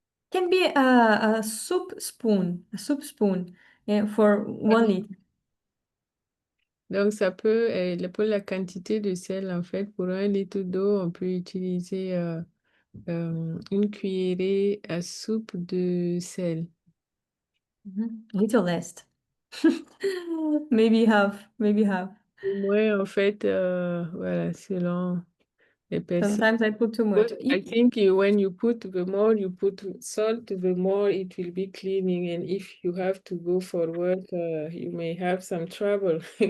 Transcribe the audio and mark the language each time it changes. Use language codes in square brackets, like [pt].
[en] Can be a soup spoon, for 1 liter. [fr] Donc, ça peut, pour la quantité de sel, en fait, pour 1 litre d'eau, on peut utiliser une cuillerée à soupe de sel. [en] Little less. Maybe half. [fr] Au moins, en fait, voilà, selon les personnes. [en] Sometimes I put too much. I think when you put, the more you put salt, the more it will be cleaning. And if you have to go for work, you may have some trouble.